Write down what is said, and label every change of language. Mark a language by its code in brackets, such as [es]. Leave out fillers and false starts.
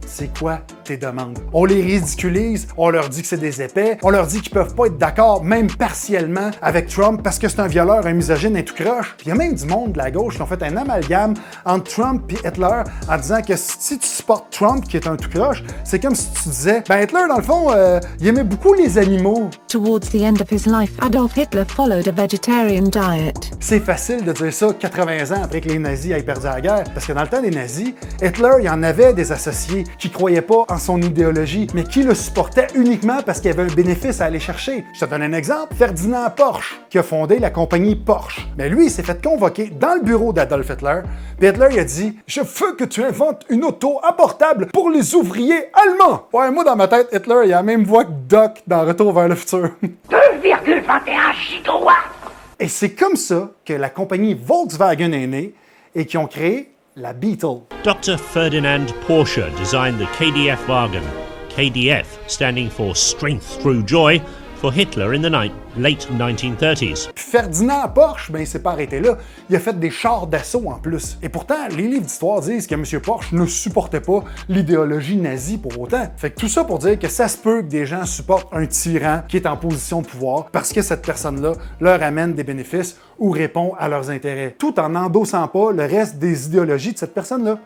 [fr] C'est quoi tes demandes? On les ridiculise, on leur dit que c'est des épais, on leur dit qu'ils peuvent pas être d'accord, même partiellement, avec Trump parce que c'est un violeur, un misogyne, un tout croche. Puis il y a même du monde de la gauche qui ont fait un amalgame entre Trump et Hitler en disant que si tu supportes Trump, qui est un tout croche, c'est comme si tu disais, ben Hitler, dans le fond, il aimait beaucoup les animaux. [en] Towards the end of his life, Adolf Hitler followed a vegetarian diet. [fr] C'est facile de dire ça 80 ans après que les nazis aient perdu la guerre, parce que dans le temps des nazis, Hitler, il y en avait des associés qui croyaient pas en son idéologie, mais qui le supportaient uniquement parce qu'il y avait un bénéfice à aller chercher. Je te donne un exemple, Ferdinand Porsche, qui a fondé la compagnie Porsche. Mais lui, il s'est fait convoquer dans le bureau d'Adolf Hitler, puis Hitler, il a dit « Je veux que tu inventes une auto abordable pour les ouvriers allemands! » Ouais, moi, dans ma tête, Hitler, il a la même voix que Doc dans Retour vers le futur. 2,21 gigawatts! Et c'est comme ça que la compagnie Volkswagen est née et qu'ils ont créé la Beetle. [en] Dr. Ferdinand Porsche designed the KDF wagon, KDF standing for Strength Through Joy, for Hitler in the late 1930s. [fr] Ferdinand Porsche, ben il s'est pas arrêté là. Il a fait des chars d'assaut en plus. Et pourtant, les livres d'histoire disent que M. Porsche ne supportait pas l'idéologie nazie pour autant. Fait que tout ça pour dire que ça se peut que des gens supportent un tyran qui est en position de pouvoir parce que cette personne-là leur amène des bénéfices ou répond à leurs intérêts, tout en endossant pas le reste des idéologies de cette personne-là.